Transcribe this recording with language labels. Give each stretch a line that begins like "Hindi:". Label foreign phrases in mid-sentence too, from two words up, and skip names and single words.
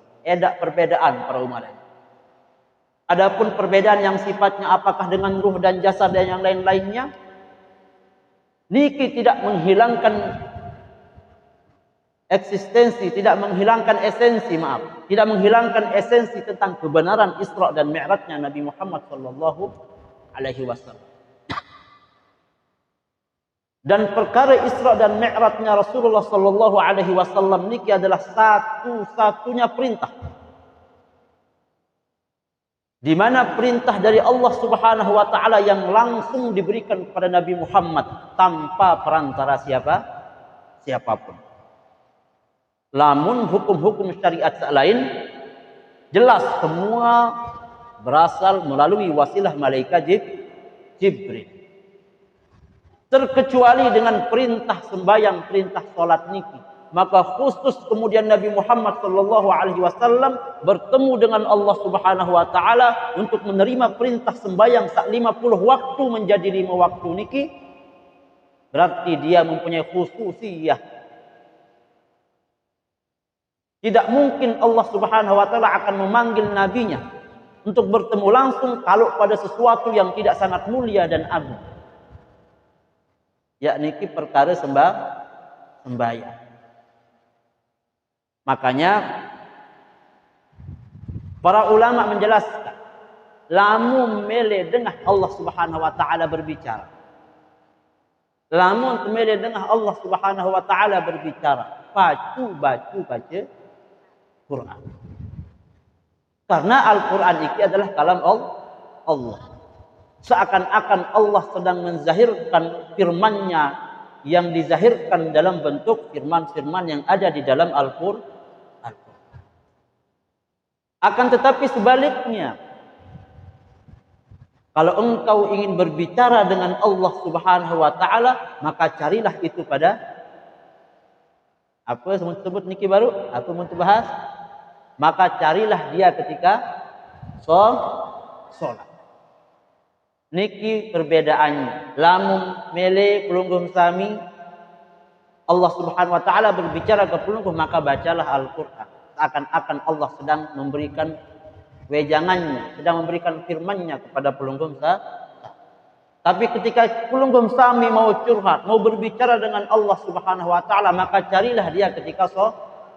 Indonesian: Ada perbedaan para umat. Adapun perbedaan yang sifatnya apakah dengan ruh dan jasad dan yang lain-lainnya, niki tidak menghilangkan eksistensi, tidak menghilangkan esensi, tidak menghilangkan esensi tentang kebenaran Isra dan Mi'rajnya Nabi Muhammad
Arabic: صلى الله عليه وسلم.
Indonesian: Dan perkara Isra dan Mi'rajnya Rasulullah
Arabic: صلى الله عليه وسلم
Indonesian: niki adalah satu-satunya perintah, di mana perintah dari Allah
Arabic: سبحانه وتعالى
Indonesian: yang langsung diberikan kepada Nabi Muhammad tanpa perantara siapapun. Lamun hukum-hukum syariat lain jelas semua berasal melalui wasilah malaikat Jibril. Terkecuali dengan perintah sembahyang, perintah salat niki. Maka khusus kemudian Nabi Muhammad
Arabic: صلى الله عليه وسلم
Indonesian: bertemu dengan Allah
Arabic: سبحانه وتعالى
Indonesian: untuk menerima perintah sembahyang sak 50 waktu menjadi 5 waktu niki. Berarti dia mempunyai khususiyah. Tidak mungkin Allah
Arabic: سبحانه وتعالى
Indonesian: akan memanggil nabinya untuk bertemu langsung kalau pada sesuatu yang tidak sangat mulia dan agung. Yakni perkara sembahyang. Makanya para ulama menjelaskan,
Sasak: lamun mele dengah
Indonesian: Allah
Arabic: سبحانه وتعالى
Indonesian: berbicara.
Sasak: Lamun mele dengah
Indonesian: Allah
Arabic: سبحانه وتعالى
Indonesian: berbicara, baca Quran. Karena Al-Quran ini adalah kalam Allah. Seakan-akan Allah sedang menzahirkan firman-Nya yang dizahirkan dalam bentuk firman-firman yang ada di dalam Al-Quran. Akan tetapi sebaliknya, kalau engkau ingin berbicara dengan Allah
Arabic: سبحانه وتعالى,
Indonesian: maka carilah itu pada apa sebut niki baru? Apa mau bahas? Maka carilah dia ketika sholat. Niki perbedaannya.
Sasak: Lamun mele pelungguh sami
Indonesian: Allah
Arabic: سبحانه وتعالى
Indonesian: berbicara ke pelungguh, maka bacalah Al-Qur'an. Seakan-akan Allah sedang memberikan wejangannya, sedang memberikan firman-Nya kepada
Sasak: pelungguh sami.
Indonesian: Tapi ketika
Sasak: pelungguh sami
Indonesian: mau curhat, mau berbicara dengan Allah
Arabic: سبحانه وتعالى,
Indonesian: maka carilah dia ketika sholat.